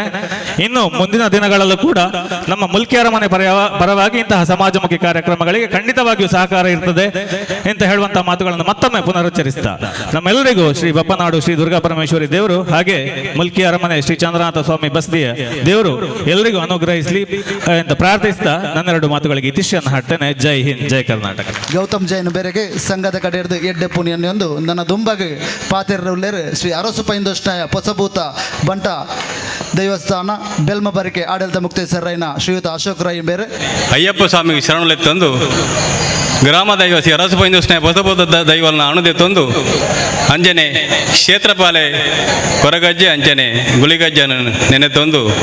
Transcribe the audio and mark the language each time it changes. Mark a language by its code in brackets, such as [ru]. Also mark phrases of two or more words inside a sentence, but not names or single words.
[kn] ಇನ್ನು ಮುಂದಿನ ದಿನಗಳಲ್ಲೂ ಕೂಡ ನಮ್ಮ ಮುಲ್ಕಿ ಅರಮನೆ ಪರವಾಗಿ ಇಂತಹ ಸಮಾಜಮುಖಿ ಕಾರ್ಯಕ್ರಮಗಳಿಗೆ ಖಂಡಿತವಾಗಿಯೂ ಸಹಕಾರ ಇರ್ತದೆ ಅಂತ ಹೇಳುವಂತಹ ಮಾತುಗಳನ್ನು ಮತ್ತೊಮ್ಮೆ ಪುನರುಚ್ಚರಿಸ್ತಾ ನಮ್ಮೆಲ್ಲರಿಗೂ ಶ್ರೀ ಬಪ್ಪನಾಡು ಶ್ರೀ ದುರ್ಗಾ ಪರಮೇಶ್ವರಿ ದೇವರು ಹಾಗೆ ಮುಲ್ಕಿ ಅರಮನೆ ಶ್ರೀ ಚಂದ್ರನಾಥ ಸ್ವಾಮಿ ಬಸ್ದಿಯ ದೇವರು ಎಲ್ಲರಿಗೂ ಅನುಗ್ರಹಿಸಲಿ ಅಂತ ಪ್ರಾರ್ಥಿಸ್ತಾ ನನ್ನೆರಡು ಮಾತುಗಳಿಗೆ ಇತಿಶ್ಯನ್ನು ಹಾಡ್ತೇನೆ. ಜೈ ಹಿಂದ್, ಜೈ ಕರ್ನಾಟಕ. [tcy] ಗೌತಮ್ ಜೈನ್ ಬೇರೆಗೆ ಸಂಘದ ಕಡೆಯರ್ದು ಎಡ್ಡೆ ಪುಣ್ಯನ್ನೊಂದು ನನ್ನ ದುಂಬಗೆ ಪಾತೆರ್ರಲ್ಲೇರು ಶ್ರೀ ಅರಸು ಪೈಂದೋಷ್ಣಾಯ ಪೊಸಭೂತ ಬಂಟ ದೇವಸ್ಥಾನ ಬೆಲ್ಮಬರಿಕೆ ಆಡಳಿತ ಮುಕ್ತೇಶ್ವರಯ್ಯನ ಶ್ರೀಯುತ ಅಶೋಕ್ ರೈ ಬೇರೆ ಅಯ್ಯಪ್ಪ ಸ್ವಾಮಿಗೆ ಶರಣಲೆತ್ತಂದು ಗ್ರಾಮ ದೈವ ಶ್ರೀ ಅರಸು ಪೈಂದೋಷ್ಣಾಯ ಪೊಸಭೂತ ದೈವಲ್ನ ಅಣುದೆತ್ತೊಂದು ಅಂಜನೆ ಕ್ಷೇತ್ರಪಾಲೆ ಕೊರಗಜ್ಜೆ ಅಂಚನೆ ಗುಳಿಗಜ್ಜನ ನೆನೆತೊಂದು